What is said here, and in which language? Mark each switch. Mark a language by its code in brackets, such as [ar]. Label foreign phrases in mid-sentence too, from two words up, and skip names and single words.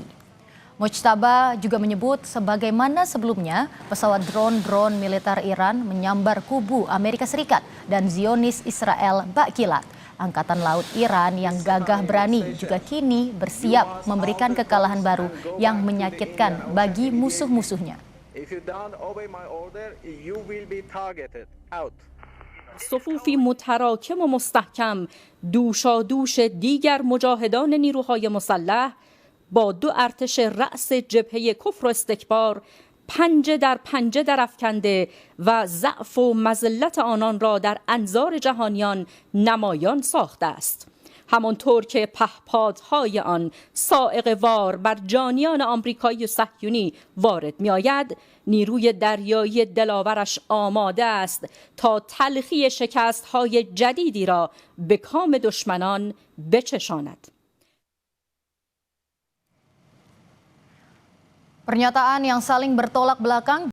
[id] Mojtaba juga menyebut sebagaimana sebelumnya pesawat drone militer Iran menyambar kubu Amerika Serikat dan Zionis Israel bak kilat. Angkatan Laut Iran yang gagah berani juga kini bersiap memberikan kekalahan baru yang menyakitkan bagi musuh-musuhnya. [fa] صفوفی متراکم و مستحکم دوشادوش دیگر مجاهدان نیروهای مسلح با دو ارتش رأس جبهه کفر و استکبار پنجه در افکنده و ضعف و مذلت آنان را در انظار جهانیان نمایان ساخته است. همانطور که پهپادهای آن صاعقه وار بر جانیان آمریکایی و صهیونی وارد می آید، نیروی دریایی دلاورش آماده است تا تلخی شکستهای جدیدی را به کام دشمنان بچشاند. [id] Pernyataan yang saling bertolak belakang